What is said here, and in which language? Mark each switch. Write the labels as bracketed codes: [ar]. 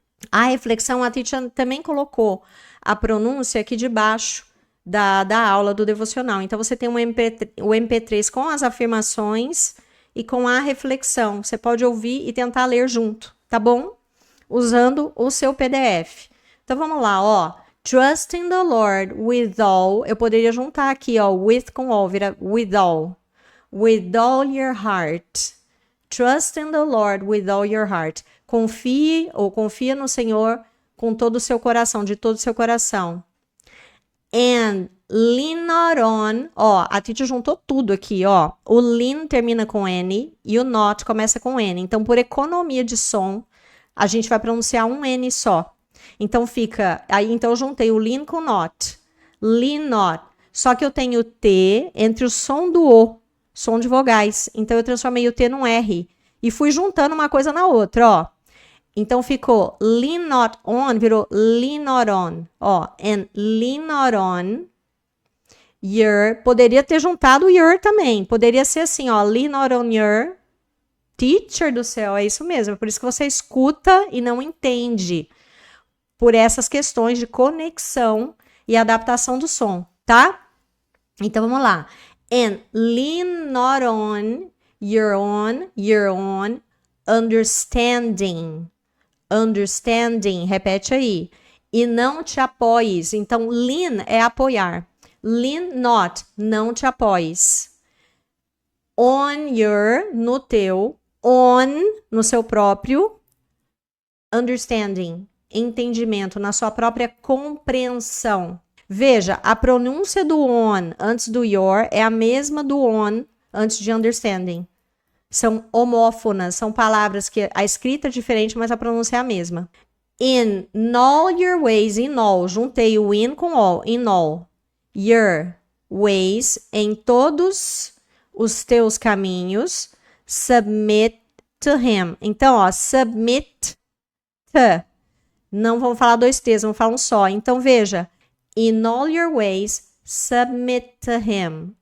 [pt] A reflexão, a Teacher também colocou a pronúncia aqui debaixo da aula do devocional. Então, você tem o MP3 com as afirmações e com a reflexão. Você pode ouvir e tentar ler junto, tá bom? Usando o seu PDF. Então, vamos lá, ó. [en] Trust in the Lord with all. [pt] Eu poderia juntar aqui, ó, with com all, vira [en] with all. With all your heart. Trust in the Lord with all your heart. [pt] Confia no Senhor com todo o seu coração, de todo o seu coração. [en] And lean not on. [pt] Ó, a Titi juntou tudo aqui, ó. O lean termina com N e o not começa com N. Então, por economia de som, a gente vai pronunciar um N só. Então fica, aí então eu juntei o lean com not. [en] Lean not. [pt] Só que eu tenho T entre o som do O, som de vogais. Então eu transformei o T num R e fui juntando uma coisa na outra, ó. Então ficou [en] lean not on, [pt] virou lean not on, ó. [en] And lean not on your, [pt] poderia ter juntado your também. Poderia ser assim, ó, [en] lean not on your [pt] teacher do céu, é isso mesmo. É por isso que você escuta e não entende. Por essas questões de conexão e adaptação do som, tá? Então, vamos lá. [en] And lean not on your own understanding. [pt] Understanding, repete aí. E não te apoies. Então, lean é apoiar. [en] Lean not, [pt] não te apoies. [en] On your, [pt] no teu. On, no seu próprio. Understanding, entendimento, na sua própria compreensão. Veja, a pronúncia do on antes do your é a mesma do on antes de understanding. São homófonas, são palavras que a escrita é diferente, mas a pronúncia é a mesma. [en] In all your ways, in all, [pt] juntei o [en] in com all, in all. Your ways, em todos os teus caminhos, submit to him. [pt] Então, ó, [en] submit to. [pt] Não vamos falar dois T's, vamos falar um só. Então, veja. [en] In all your ways, submit to him.